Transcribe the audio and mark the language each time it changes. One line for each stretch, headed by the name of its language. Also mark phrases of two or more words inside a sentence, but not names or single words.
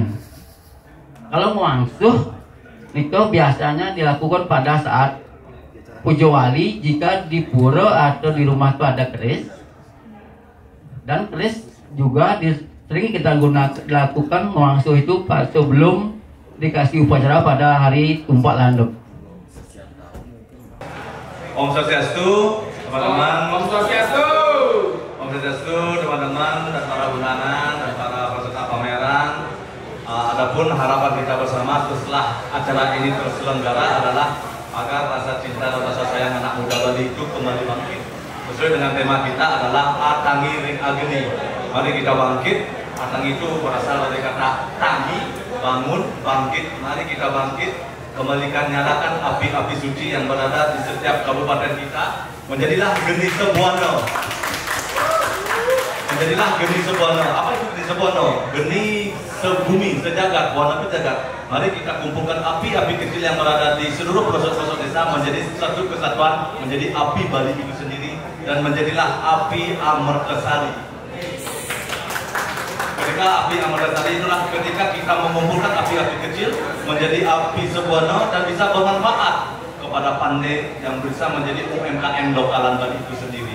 Indonesian: Kalau ngewangsuh itu biasanya dilakukan pada saat puja wali, jika di pura atau di rumah itu ada keris, dan keris juga sering kita lakukan ngewangsuh itu sebelum dikasih upacara pada hari tumpak landep.
Balinese: Om Swastiastu,
Indonesian: teman-teman.
Balinese: Om Swastiastu. Om Swastiastu,
Indonesian: teman-teman dan para undangan dan para peserta pameran. Adapun harapan kita bersama setelah acara ini terselenggara adalah agar rasa cinta dan rasa sayang anak muda Bali itu kembali bangkit. Sesuai dengan tema kita adalah Atangi Ring Agni. Mari kita bangkit. Atangi itu berasal dari kata tangi, bangun, bangkit. Mari kita bangkit. Kembalikan, nyalakan api-api suci yang berada di setiap kabupaten kita. Menjadilah geni Sebuana. Menjadilah geni Sebuana. Apa itu geni Sebuana? Geni sebumi, sejagat, Buana itu jagat. Mari kita kumpulkan api-api kecil yang berada di seluruh pelosok-pelosok desa menjadi satu kesatuan, menjadi api Bali itu sendiri, dan menjadilah api Amartasari. Ketika api Amartasari itulah ketika kita mengumpulkan api-api kecil menjadi api Sebuana dan bisa bermanfaat kepada pandai yang bisa menjadi UMKM lokalan Bali itu sendiri.